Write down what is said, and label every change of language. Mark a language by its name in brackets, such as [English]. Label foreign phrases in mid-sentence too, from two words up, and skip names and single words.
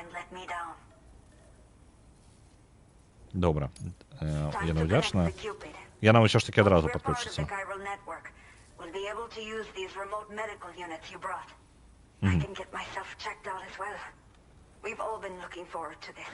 [Belarusian] Добра. Яна ўдзячная. яна ўсё ж такі адразу [English] We're part of the [Belarusian] падключыцца. [English] chiral network. We'll be able to use these remote medical units you brought. I can get myself checked out as well. We've all been looking forward to this.